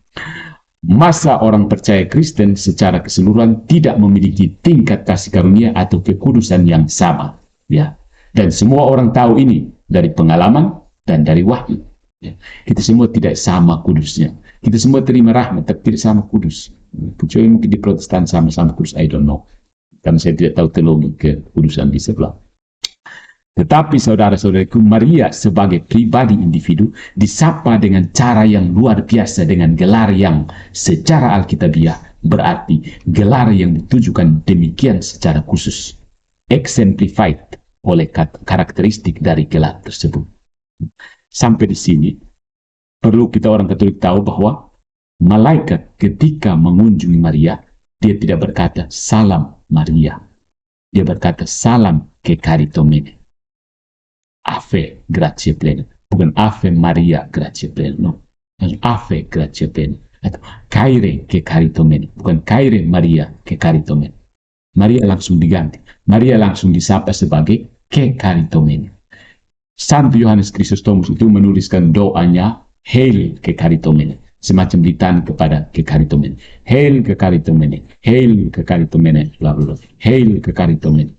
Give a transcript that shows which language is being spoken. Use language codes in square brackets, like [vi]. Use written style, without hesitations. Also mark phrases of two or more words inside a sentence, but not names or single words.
[id] Masa orang percaya Kristen secara keseluruhan tidak memiliki tingkat kasih karunia atau kekudusan yang sama. Ya. Dan semua orang tahu ini dari pengalaman dan dari wahyu. Ya. Kita semua tidak sama kudusnya. Kita semua terima rahmat, tapi tidak sama kudus. Kecuali mungkin di Protestan sama-sama kudus, [en] I don't know. [id] Karena saya tidak tahu teologi kekudusan di sebelah. Tetapi saudara-saudariku, Maria sebagai pribadi individu disapa dengan cara yang luar biasa, dengan gelar yang secara alkitabiah berarti gelar yang ditujukan demikian secara khusus. Exemplified oleh karakteristik dari gelar tersebut. Sampai di sini, perlu kita orang Katolik tahu bahwa malaikat ketika mengunjungi Maria, dia tidak berkata, salam Maria. Dia berkata, salam ke caritomene. [la] Ave gratia plena. [id] Bukan [la] Ave Maria gratia plena. No. Ave gratia plena. [el] Atau Κύριε κεχαριτωμένη. Bukan Κύριε Μαρία κεχαριτωμένη. [id] Maria langsung diganti. Maria langsung disapa sebagai ke caritomene. Santo Yohanes Chrysostomus itu menuliskan doanya Hail ke caritomene, semacam litany kepada ke caritomene. [en] Hail ke caritomene, Hail ke caritomene, bla bla bla. Hail ke caritomene.